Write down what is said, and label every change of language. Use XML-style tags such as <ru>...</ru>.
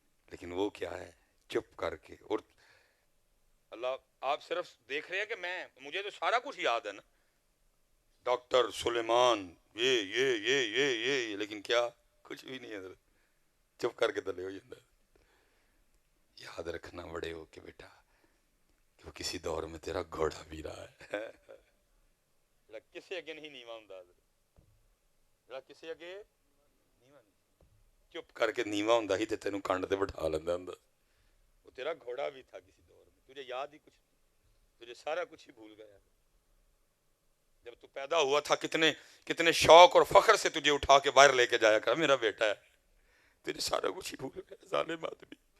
<ur>لیکن وہ کیا ہے چپ کر کے. اور اللہ آپ صرف دیکھ رہے ہیں کہ مجھے تو سارا کچھ یاد ہے نا، ڈاکٹر سلیمان یہ لیکن کیا کچھ بھی نہیں ہے حضرت. چپ کر کے تلے ہو جاتا ہے. یاد رکھنا بڑے ہو کے بیٹا کہ وہ کسی دور میں تیرا گھوڑا بھی رہا ہے.</ur> <pa>کسے اگے نہیں نیواں ہوندا، کسے اگے نیواں نہیں. چپ کر کے نیواں ہوندا ہی تے تینوں کنڈ تے بٹھا لیندا ہوندا.</pa> <ur>وہ تیرا گھوڑا بھی تھا کسی دور میں، تجھے یاد ہی کچھ نہیں، تجھے سارا کچھ ہی بھول گیا. جب تو پیدا ہوا تھا کتنے شوق اور فخر سے تجھے اٹھا کے باہر لے کے جایا کر، میرا بیٹا ہے. تجھے سارا کچھ ہی بھول گیا ظالم آدمی.</ur>